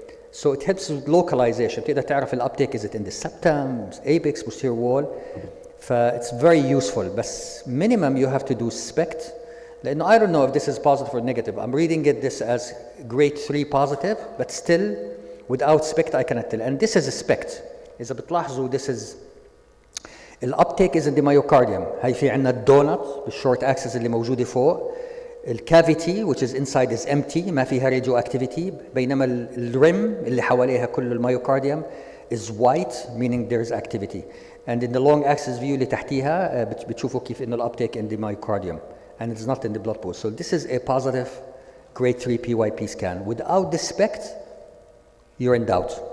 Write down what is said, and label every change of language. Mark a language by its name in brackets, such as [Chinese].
[English] So it helps with localization. [Arabic] تقدر تعرف الuptake, [English] is it in the septum, apex, posterior wall. It's very useful. But minimum you have to do SPECT. I don't know if this is positive or negative. I'm reading this as grade 3 positive, but still without SPECT I cannot tell. And this is a SPECT. [Arabic] إذا بتلاحظوا, [English] this is الuptake is in the myocardium. [Arabic] هاي في عندنا الدونت بالشورت axis اللي موجودة فوق. [English] الكافيتي which is inside is empty, [Arabic] ما فيها [English] radioactivity, [Arabic] بينما الريم اللي حواليها كل الميوكارديوم [English] is white, meaning there is activity. And in the long axis view [Arabic] اللي تحتيها بتشوفوا كيف إنه [English] الuptake in the myocardium, and it's not in the blood pool. So this is a positive grade 3 PYP scan. Without the SPECT, you're in doubt.